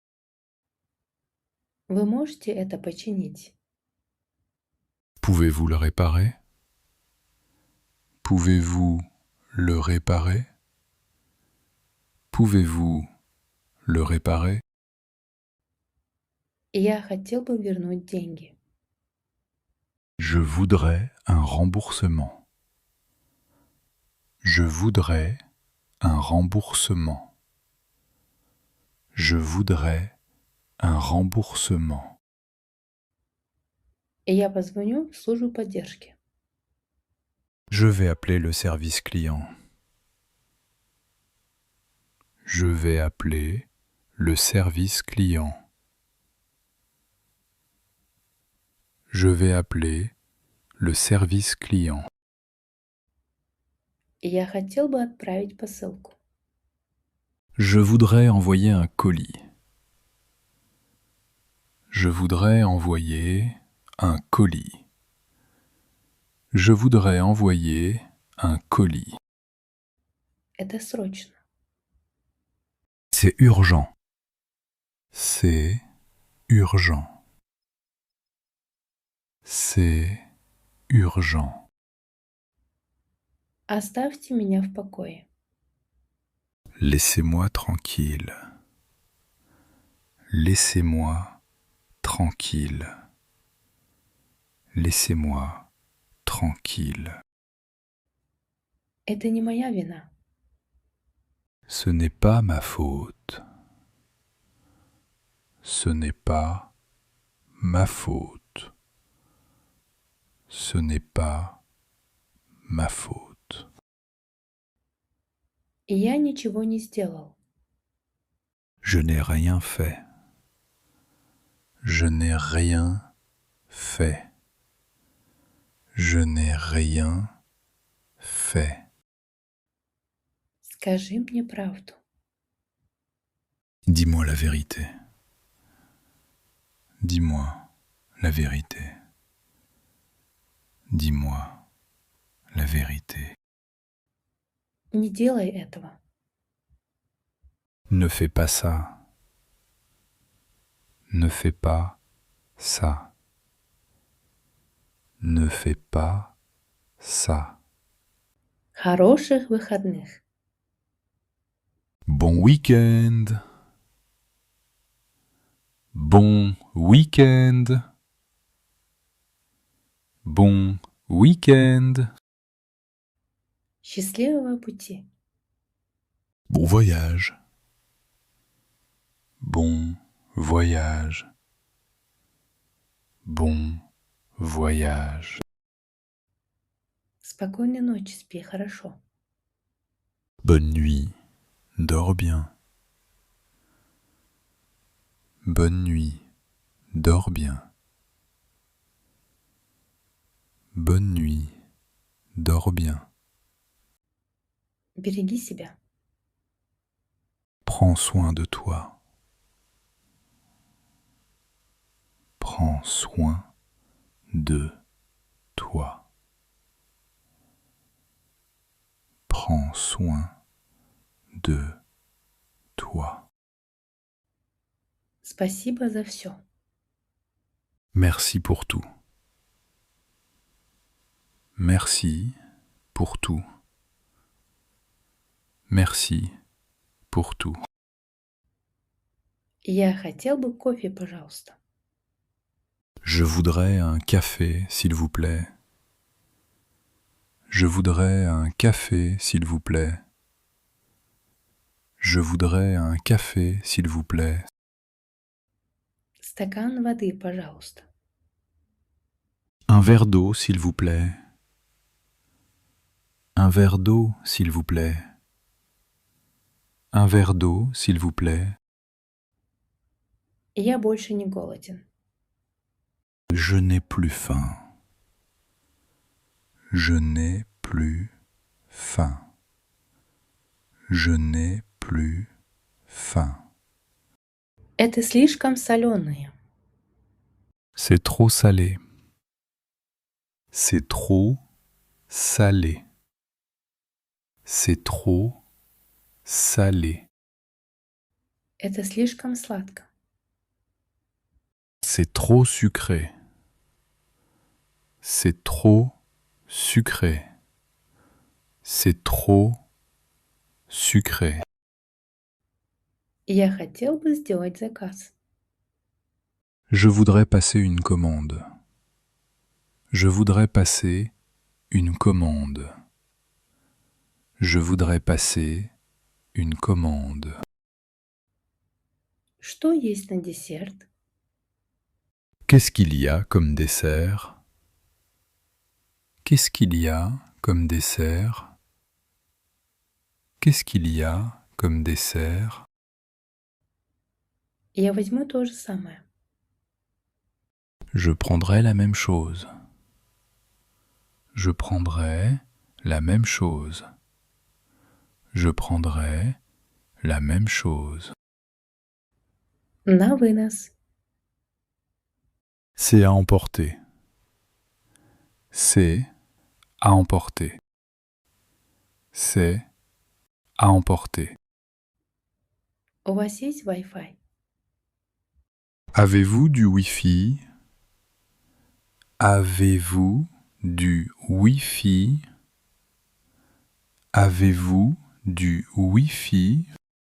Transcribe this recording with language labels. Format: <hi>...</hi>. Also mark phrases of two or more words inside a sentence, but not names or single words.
<ru>Вы можете это починить?</ru> <fr>Pouvez-vous le réparer? Pouvez-vous le réparer? Pouvez-vous le réparer?</fr> <ru>Я хотел бы вернуть деньги.</ru> <fr>Je voudrais un remboursement. Je voudrais un remboursement. Je voudrais un remboursement.</fr> <ru>Я позвоню в службу поддержки.</ru> <fr>Je vais appeler le service client. Je vais appeler le service client. Je vais appeler le service client.</fr> <ru>Я хотел бы отправить посылку.</ru> <fr>Je voudrais envoyer un colis. Je voudrais envoyer un colis. Je voudrais envoyer un colis.</fr> <ru>Это срочно.</ru> <fr>C'est urgent. C'est urgent. C'est urgent.</fr> <ru>Оставьте меня в покое.</ru> <fr>Laissez-moi tranquille. Laissez-moi tranquille. Laissez-moi tranquille.</fr> <ru>Это не моя вина.</ru> <fr>Ce n'est pas ma faute. Ce n'est pas ma faute. Ce n'est pas ma faute.</fr> <ru>Я ничего не сделал.</ru> <fr>Je n'ai rien fait. Je n'ai rien fait. Je n'ai rien fait.</fr> <ru>Скажи мне правду.</ru> <fr>Dis-moi la vérité. Dis-moi la vérité. Dis-moi la vérité.</fr> <ru>Не делай этого.</ru> <fr>Ne fais pas ça. Ne fais pas ça. Ne fais pas ça.</fr> <ru>Хороших выходных.</ru> <fr>Bon week-end. Bon week-end. Bon week-end.</fr> <ru>Счастливого пути.</ru> <fr>Bon voyage. Bon voyage. Bon voyage.</fr> <ru>Спокойной ночи, спи хорошо.</ru> <fr>Bonne nuit. Dors bien. Bonne nuit. Dors bien. Bonne nuit. Dors bien.</fr> <ru>Береги себя.</ru> <fr>Prends soin de toi. Prends soin de toi. prends soin de toi.</fr> <ru>Спасибо за все.</ru> <fr>Merci pour tout. Merci pour tout. Merci pour tout.</fr> <ru>Я хотел бы кофе, пожалуйста.</ru> <fr>Je voudrais un café, s'il vous plaît. Je voudrais un café, s'il vous plaît. Je voudrais un café, s'il vous plaît.</fr> <ru>Стакан воды, пожалуйста.</ru> <fr>Un verre d'eau, s'il vous plaît. Un verre d'eau, s'il vous plaît. Un verre d'eau, s'il vous plaît.</fr> <ru>Я больше не голоден.</ru> <fr>Je n'ai plus faim. Je n'ai plus faim. Je n'ai plus faim.</fr> <ru>Это слишком соленое.</ru> <fr>C'est trop salé. C'est trop salé. C'est trop salé.</fr> <ru>Это слишком сладко.</ru> <fr>C'est trop sucré. C'est trop sucré. C'est trop sucré.</fr> <ru>Я хотел бы сделать заказ.</ru> <fr>Je voudrais passer une commande. Je voudrais passer une commande. Je voudrais passer une commande.</fr> <ru>Что есть на десерт?</ru> <fr>Qu'est-ce qu'il y a comme dessert? Qu'est-ce qu'il y a comme dessert? Qu'est-ce qu'il y a comme dessert?</fr> <ru>Я возьму то же самое.</ru> <fr>Je prendrai la même chose. Je prendrai la même chose. Je prendrai la même chose.</fr> <ru>На вынос.</ru> <fr>C'est à emporter. C'est à emporter. C'est à emporter.</fr> <ru>У вас есть Wi-Fi?</ru> <fr>Avez-vous du Wi-Fi? Avez-vous du Wi-Fi? Avez-vous du Wi-Fi?</fr>